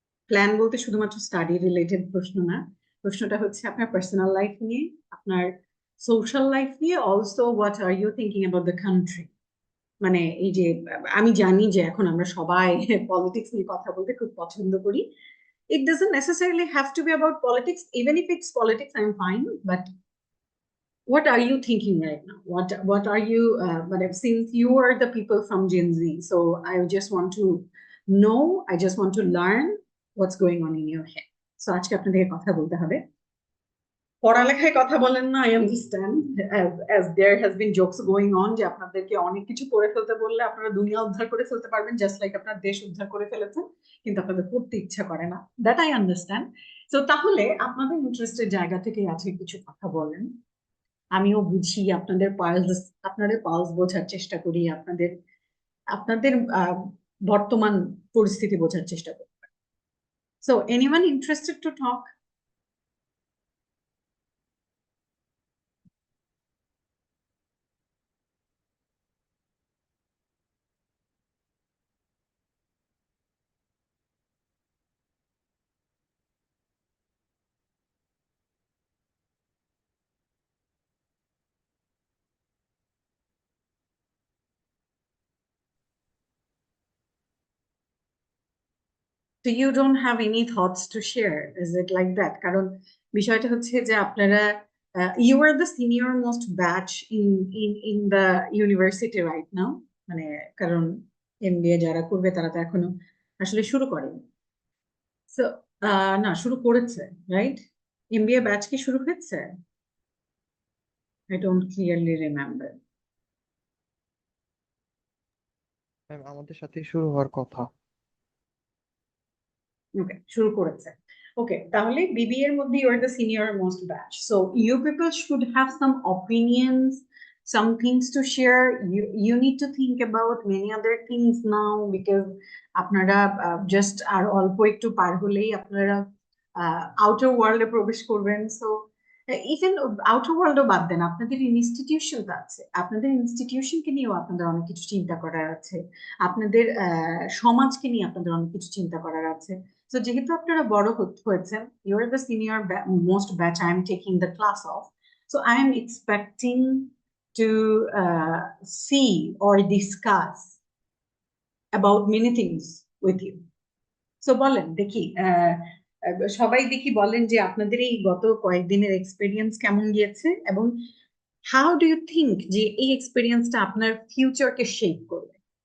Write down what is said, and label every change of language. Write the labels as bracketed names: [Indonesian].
[Bangla] Plan বলতে শুধুমাত্র study related প্রশ্ন না, প্রশ্নটা হচ্ছে আপনার পার্সোনাল লাইফ নিয়ে, আপনার সোশ্যাল লাইফ নিয়ে, [English] Also what are you thinking about the country. [Bangla] মানে এই যে আমি জানি যে এখন আমরা সবাই পলিটিক্স নিয়ে কথা বলতে খুব পছন্দ করি। [English] It doesn't necessarily have to be about politics. Even if it's politics, I'm fine. But what are you thinking right now? What are you? But since you are the people from Gen Z, so I just want to know. I just want to learn what's going on in your head. [Bangla] So আজকে আপনাদের কথা বলতে হবে। পড়ালেখায় কথা বলেন না, [English] I understand, as there has been jokes going on [Bangla] যে আপনাদেরকে অনেক কিছু করে ফেলতে বললে আপনারা দুনিয়া উদ্ধার করে ফেলতে পারবেন, [English] just like [Bangla] আপনার দেশ উদ্ধার করে ফেলেছেন, কিন্তু আপনাদের পড়তে ইচ্ছা করে না। [English] That I understand. [Bangla] তো তাহলে আপনাদের ইন্টারেস্টের জায়গা থেকে আজকে কিছু কথা বলেন। আমিও বুঝি আপনাদের পালস বোঝার চেষ্টা করি, আপনাদের আপনাদের বর্তমান পরিস্থিতি বোঝার চেষ্টা করি। [English] So anyone interested to talk? So you don't have any thoughts to share, is it like that? [Bangla] কারণ বিষয়টা হচ্ছে যে আপনারা [English] you are the senior most batch in the university right now, [Bangla] মানে কারণ এমবিএ যারা করবে তারা তো এখনো আসলে শুরু করেনি। So না, শুরু করেছে, রাইট? এমবিএ ব্যাচ কি শুরু হয়েছে? [English] I don't clearly remember. [Bangla] আমাদের সাথে শুরু হওয়ার কথা। ওকে, শুরু করেছে। [English] okay, [Bangla] তাহলে বিবি এর মধ্যে [English] You are the senior most batch, so you people should have some opinions, some things to share. You need to think about many other things now because [Bangla] আপনারা just আর অল্প একটু পার হলেই আপনারা আউটার ওয়ার্ল্ডে প্রবেশ করবেন। সো ইভেন আউটার ওয়ার্ল্ডও বাদ দেন, আপনাদের ইনস্টিটিউশন আছে, আপনাদের ইনস্টিটিউশনকে নিয়েও আপনাদের অনেক কিছু চিন্তা করার আছে, আপনাদের সমাজকে নিয়ে আপনাদের অনেক কিছু চিন্তা করার আছে। [English] So [Bangla] যেহেতু আপনারা বড় হয়েছেন, [English] you are the senior most batch I am taking the class of, so I am expecting to see or discuss about many things with you. [Bangla] So বলেন দেখি, সবাই দেখি বলেন যে আপনাদের এই গত কয়েকদিনের এক্সপেরিয়েন্স কেমন গিয়েছে এবং [English] how do you think [Bangla] যে এই এক্সপেরিয়েন্সটা আপনার ফিউচারকে শেপ করবে?